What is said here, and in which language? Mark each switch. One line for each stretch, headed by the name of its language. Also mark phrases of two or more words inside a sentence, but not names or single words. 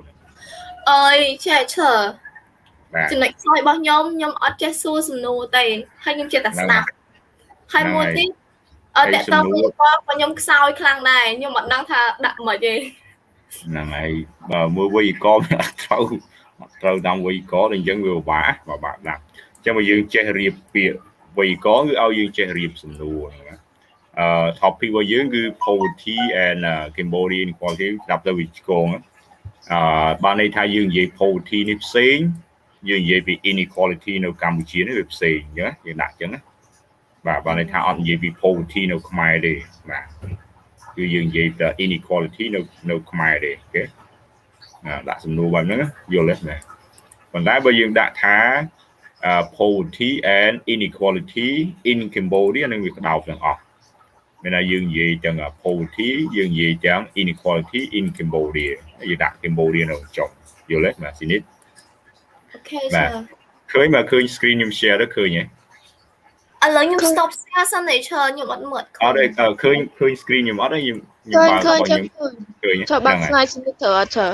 Khmer: អើយចេះឈើចំណុចខ្សោយរបស់ខ្ញុំអត់ចេះសួរសំណួរទេហើយខ្ញុំចេះតែស្ដាប់ហើយមួយទៀតតើតើខ្ញុំខ្សោយខ្លាំងដែរខ្ញុំអត់ដឹងថាដាក់មិនទេ ហ្នឹងហើយបើមើលវេយ្យាករណ៍អត់ត្រូវតាមវេយ្យាករណ៍អញ្ចឹងវាពិបាកដាក់អញ្ចឹងបើយើងចេះរៀបពាក្យវេយ្យាករណ៍គឺឲ្យយើងចេះរៀបសំណួរ ណាtopic របស់យើងគឺ
English: poverty and Cambodia inequality
Khmer: ស្ដាប់ទៅវាឆ្កងបានន័យថាយើងនិយាយ poverty នេះផ្សេងយើងនិយាយពី inequality នៅកម្ពុជានេះវាផ្សេងអញ្ចឹងយើងដាក់អញ្ចឹងណាបាទបានន័យថាអត់និយាយពី poverty នៅខ្មែរទេបាទគឺយើងនិយាយពី inequality នៅខ្មែរទេអូខេដាក់សំណួរបែបហ្នឹងយល់ទេណាប៉ុន្តែបើយើងដាក់ថា
English: poverty and inequality in Cambodia
Khmer: នឹងវាក្តោបទាំងអស់មានថាយើងនិយាយទាំង poverty យើងនិយាយទាំង
English: inequality in Cambodia
Khmer: យើងដាក់ Cambodia នៅចុងយល់ទេបាទស៊ីនិត អូខេចា ឃើញមកឃើញ screen ខ្ញុំ share ទៅឃើញហ៎ ឥឡូវខ្ញុំ
English: stop share
Khmer: សិនទេឈើខ្ញុំអត់មើល អត់ទេឃើញ screen ខ្ញុំអត់ទេខ្ញុំបើករបស់ខ្ញុំឃើញ ចូលបាក់ slide នេះទៅអត់ទេ